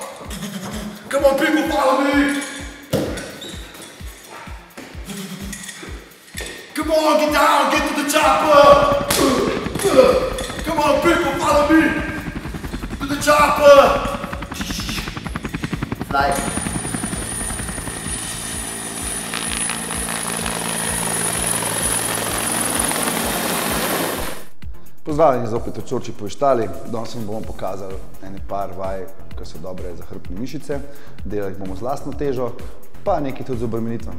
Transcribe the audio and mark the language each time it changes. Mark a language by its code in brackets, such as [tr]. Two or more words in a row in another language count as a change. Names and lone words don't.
[en] Come on people, follow me! Come on, get down, get to the chopper! Come on people, follow me! To the chopper! Fly. [sl] Pozdravljeni zopet v Georgi Poštali. Danes vam bomo pokazali ene par vaj, ki so dobre za hrbtne mišice. Delali bomo z lastno težo, pa nekaj tudi z obremenitvami.